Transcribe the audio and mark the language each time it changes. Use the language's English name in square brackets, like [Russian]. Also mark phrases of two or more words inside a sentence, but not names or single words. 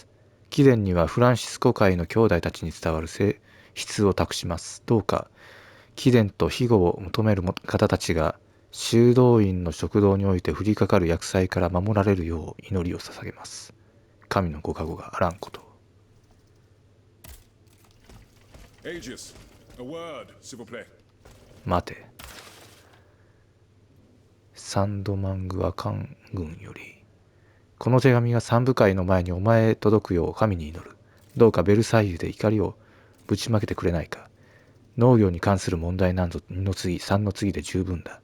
[Japanese] 貴殿にはフランシスコ会の兄弟たちに伝わる性質を託します。どうか貴殿と庇護を求める方たちが修道院の食堂において降りかかる厄災から守られるよう祈りを捧げます。神のご加護があらんことを。 [English] Aegis, a word, [French] s'il vous plaît. [Japanese] 待て。サンドマングアカン軍より、この手紙が三部会の前にお前へ届くよう神に祈る。どうかベルサイユで怒りをぶちまけてくれないか。農業に関する問題なんぞ2の次3の次で十分だ。